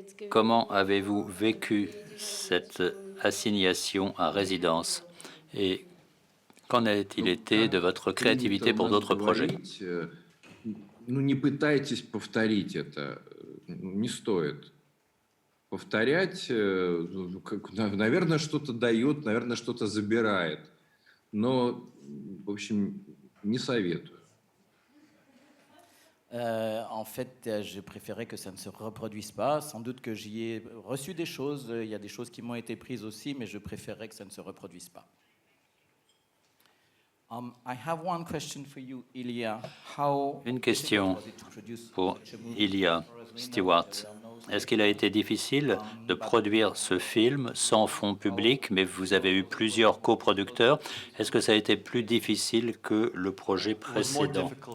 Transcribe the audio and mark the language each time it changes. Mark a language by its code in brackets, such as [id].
[fr] Comment avez-vous vécu cette assignation à résidence et qu'en a-t-il été de votre créativité pour d'autres projets? [ru] Ну, не пытайтесь повторить это, не стоит. Повторять, наверное, что-то дает, наверное, что-то забирает. Но, в общем, не советую. [fr] En fait, je préférais que ça ne se reproduise pas. Sans doute que j'y ai reçu des choses. Il y a des choses qui m'ont été prises aussi, mais je préférais que ça ne se reproduise pas. [en] I have one question for you, Ilya. [fr] Une question pour Ilya Stewart. Est-ce qu'il a été difficile de produire ce film sans fonds publics, mais vous avez eu plusieurs coproducteurs? Est-ce que ça a été plus difficile que le projet précédent?